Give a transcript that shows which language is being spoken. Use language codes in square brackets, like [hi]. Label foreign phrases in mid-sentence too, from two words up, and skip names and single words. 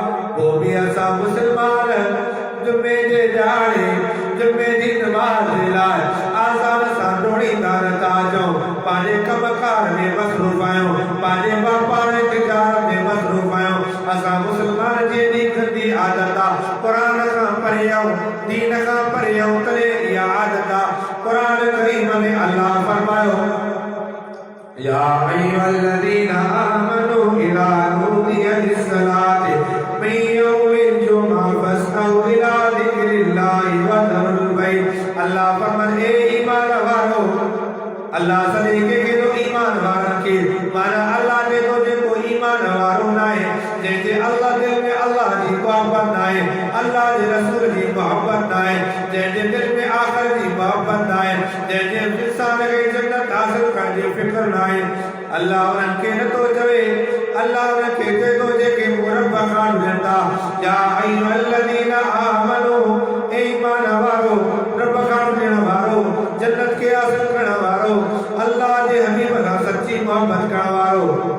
[sd] पोइ बि असां मुस्लमान जुमे जे ॼाणे जुमे जी नमाज़ जे लाइ आज़ान सां डोड़ींदा नथा अचूं, पंहिंजे कमकार में मसरूफ़ आहियूं, पंहिंजे वापार तिजारत में मसरूफ़ आहियूं। असां मुस्लमान जी एॾी गंदी आदत आहे क़ुरान खां परे आहियूं, दीन खां परे आहियूं, तॾहिं इहा आदत आहे। क़ुरान करीम में अल्लाह फरमायो [ar] يا أيها الذين آمنوا إذا نودي للصلاة من يوم الجمعة فاسعوا إلى ذكر الله وذروا البيع. [sd] अल्लाह फरमाए ए ईमान वारो, अल्लाह सॼे खे तो ईमान वारनि खे माना अल्लाह जे तो जेको ईमान वारो न आहे जंहिंजे अल्लाह दिल में अल्लाह जी मोहब्बत न आहे, अल्लाह जे रसूल जी मोहब्बत न आहे, जंहिंजे दिल में आख़िर जी मोहब्बत न आहे, जंहिंजे इंसान खे जन्नत हासिल करण जी फिक्र न आहे, अल्लाह उन्हनि खे नथो चवे, अल्लाह उन्हनि खे चए थो जेके रब खां ॾियनि था [ar] يا أيها الذين آمنوا [sd] ए ईमान वारो, रब खां ॾियण वारो, जन्नत खे हासिल करण वारो, अल्लाह जे हबीब सां सच्ची मोहब्बत करण वारो।